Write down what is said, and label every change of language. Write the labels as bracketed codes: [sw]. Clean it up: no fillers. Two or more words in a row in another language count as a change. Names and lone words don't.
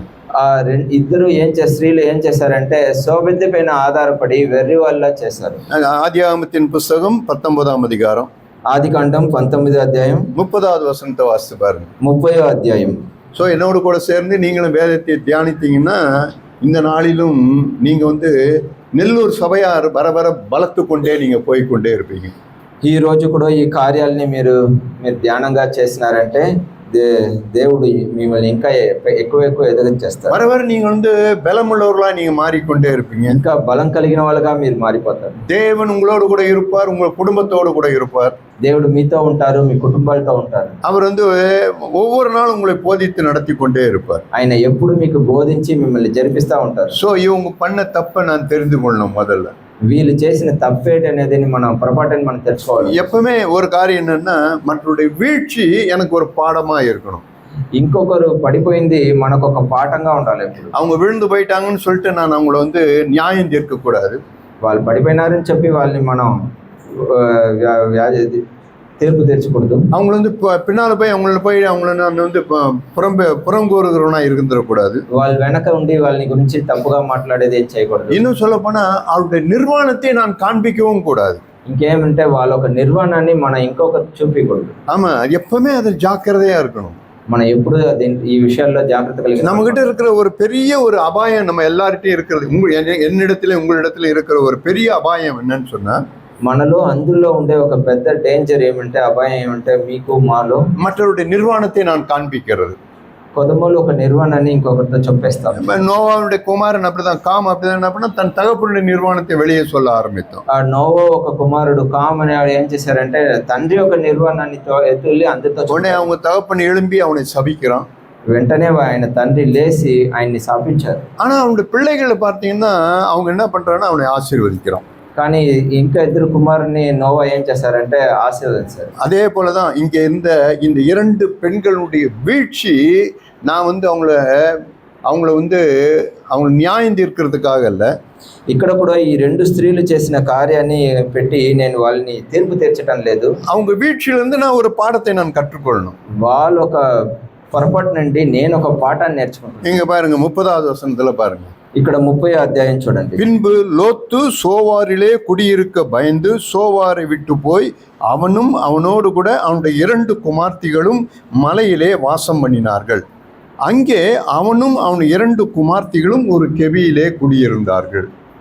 [te] ఇద్దరు స్త్రీలు ఏం చేశారంటే స్వబుద్ధి పైన ఆధారపడి వెర్రి వాళ్ళ చేశారు. [ta] ஆதியாகமத்தின் புஸ்தகம் 19ஆம் அதிகாரம், [te] ఆదికాండం 19వ అధ్యాయం [ta] 30வது வசனத்தை வாசித்து பாருங்க. [te] 30వ అధ్యాయం. [ta] ஸோ என்னோடு கூட சேர்ந்து நீங்களும் வேதத்தை தியானித்தீங்கன்னா இந்த நாளிலும் நீங்க நெல்லூர் சபையார் பரபர பலத்து கொண்டே நீங்க போய்கொண்டே இருப்பீங்க. [te] ఈ రోజు కూడా ఈ కార్యాలని మీరు ధ్యానంగా చేసినారంటే దేవుడు మిమ్మల్ని ఇంకా ఎక్కువ ఎక్కువ ఎదగనిచ్చేస్తారు. [ta] வர வர நீங்க வந்து பலமுள்ளவர்களா நீங்க மாறிக்கொண்டே இருப்பீங்க. [te] ఇంకా బలం కలిగిన వాళ్ళుగా మీరు మారిపోతారు. [ta] தேவன் உங்களோடு கூட இருப்பார், உங்கள் குடும்பத்தோடு கூட இருப்பார். [te] దేవుడు మీతో ఉంటారు, మీ కుటుంబాలతో ఉంటారు. [ta] அவர் வந்து ஒவ்வொரு நாளும் உங்களை போதித்து நடத்தி கொண்டே இருப்பார். [te] ఆయన ఎప్పుడు మీకు బోధించి మిమ్మల్ని జరిపిస్తా ఉంటారు. [ta] ஸோ இவங்க பண்ண தப்பை நான் தெரிந்து கொள்ளணும். முதல்ல [te] వీళ్ళు చేసిన తప్పేటి అనేది మనం పొరపాటుని మనం తెలుసుకోవాలి. [ta] எப்பவுமே ஒரு காரியம் என்னன்னா, மற்றவருடைய வீழ்ச்சி எனக்கு ஒரு பாடமா இருக்கணும். [te] ఇంకొకరు పడిపోయింది మనకు ఒక పాఠంగా ఉండాలి. ఎప్పుడు [ta] அவங்க விழுந்து போயிட்டாங்கன்னு சொல்லிட்டு நான் அவங்கள வந்து நியாயம் தீர்க்க கூடாது. [te] వాళ్ళు పడిపోయినారని చెప్పి వాళ్ళని మనం తీర్పు తీర్చకూడదు. [ta] அவங்கள வந்து பின்னால போய் அவங்கள நான் வந்து புறங்கூறுகிறவனா இருந்துடக்கூடாது. [te] వాళ్ళ వెనక ఉండి వాళ్ళని గురించి తప్పుగా మాట్లాడేది ఏం చేయకూడదు. [ta] இன்னும் சொல்ல போனா அவருடைய நிர்வாணத்தை நான் காண்பிக்கவும் கூடாது. [te] ఇంకేమంటే వాళ్ళ ఒక నిర్వాణాన్ని మనం ఇంకొకరు చూపించకూడదు. [ta] ஆமா, எப்பவுமே அதில் ஜாக்கிரதையா இருக்கணும். [te] మనం ఎప్పుడు ఈ విషయాల్లో జాగ్రత్త కలిగి [ta] நம்ம கிட்ட இருக்கிற ஒரு பெரிய ஒரு அபாயம், நம்ம எல்லார்கிட்டையும் இருக்கிறது, என்னிடத்துல உங்களிடத்துல இருக்கிற ஒரு பெரிய அபாயம் என்னன்னு சொன்னா, [te] మనలో అందులో ఉండే ఒక పెద్ద డేంజర్ ఏమంటే, అపాయం ఏమంటే, మీకు మాలో [ta] மற்றவருடைய நிர்வாணத்தை நான் காண்பிக்கிறது. [te] కొదమలో ఒక నిర్వాణాన్ని ఇంకొకరితో చెప్పేస్తాం. [ta] நோவாவுடைய குமாரன் அப்படிதான், காம் அப்படிதான் என்ன பண்ணா, தன் தகப்பனுடைய நிர்வாணத்தை வெளியே சொல்ல ஆரம்பித்தோம். [te] ఆ నోవా ఒక కుమారుడు కామ్ అనేవాడు ఏం చేశారంటే, తండ్రి ఒక నిర్వాణాన్ని ఎత్తుల్లి అందరితో [ta] உடனே அவங்க தகப்பன் எழும்பி அவனை சபிக்கிறான். [te] వెంటనే ఆయన తండ్రి లేచి ఆయన్ని శాపించారు. [ta] ஆனா அவனுடைய பிள்ளைகளை பார்த்தீங்கன்னா அவங்க என்ன பண்றாங்கன்னா அவனை ஆசீர்வதிக்கிறான். [te] కానీ ఇంకా ఇద్దరు కుమారుని నోవా ఏం చేశారంటే ఆశీర్వదించారు. [ta] அதே போலதான் இங்க இந்த இரண்டு பெண்களுடைய வீழ்ச்சி, நான் வந்து அவங்கள வந்து அவங்க நியாயம் தீர்க்கிறதுக்காக அல்ல. [te] ఇక్కడ కూడా ఈ రెండు స్త్రీలు చేసిన కార్యాన్ని పెట్టి నేను వాళ్ళని తీర్పు తీర్చడం లేదు. [ta] அவங்க வீழ்ச்சியிலிருந்து நான் ஒரு பாடத்தை நான் கற்றுக்கொள்ளணும். [te] వాళ్ళు ఒక పొరపాటు నుండి నేను ఒక పాఠాన్ని నేర్చుకుంటాను. [ta] இங்க பாருங்க 30வது வசனத்துல பாருங்க. [te] ఇక్కడ 30వ అధ్యాయం చూడండి. [ta] பின்பு லோத்து சோவாரிலே குடியிருக்க பயந்து சோவாரை விட்டு போய் அவனும் அவனோடு கூட அவனுடைய 2 குமார்த்திகளும் மலையிலே வாசம் பண்ணினார்கள். அங்கே அவனும் அவன் 2 குமார்த்திகளும் ஒரு கெபியிலே குடியிருந்தார்கள்.